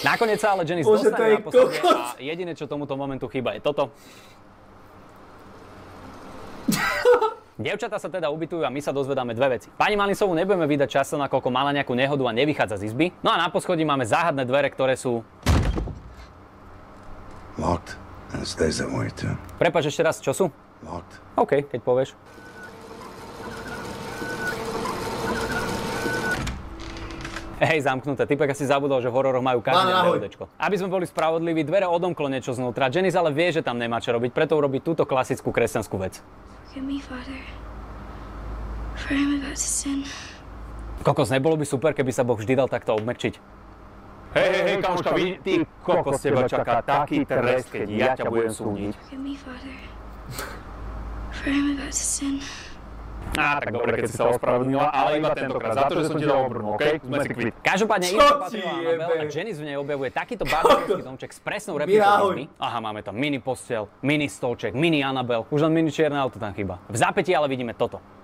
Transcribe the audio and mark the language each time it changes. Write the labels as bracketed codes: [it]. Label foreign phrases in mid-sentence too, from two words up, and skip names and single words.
[sk] Nakoniec sa ale Janice dostane na posledie a jediné, čo tomuto momentu chýba, je toto. Dievčatá sa teda ubytujú a my sa dozvedáme dve veci. Pani Malincovú nebudeme vydať často, nakoľko mala nejakú nehodu a nevychádza z izby. No a na poschodí máme záhadné dvere, ktoré sú... [en] Locked. And it stays that way too. [sk] Prepáč, ešte raz, čo sú? [en] Locked. [sk] OK, keď povieš. Hej, zamknuté. Typek asi zabudol, že v hororoch majú každé DVDčko. Aby sme boli spravodliví, dvere odomklo niečo znútra. Janice ale vie, že tam nemá čo robiť, preto urobí túto klasickú kresťanskú vec. [en] Forgive me, Father, for I am about to sin. [sk] Kokos, nebolo by super, keby sa Boh vždy dal takto obmekčiť? Hej, kamoška, ty kokos, teba čaká taký trest, keď ja ťa budem súdiť. [en] Forgive me, Father, for I am about to sin. [sk] Tak dobre, keď si sa ospravedlnila, ale iba tentokrát, za to, že som ti dal obrnu, okej? Sme si kvit. Každopádne, iba patrila Annabelle a Janice v nej objavuje takýto barbarský domček s presnou replikou izby. Aha, máme tam mini posteľ, mini stolček, mini Annabelle, už len mini čierne auto tam chýba. V zápätí ale vidíme toto.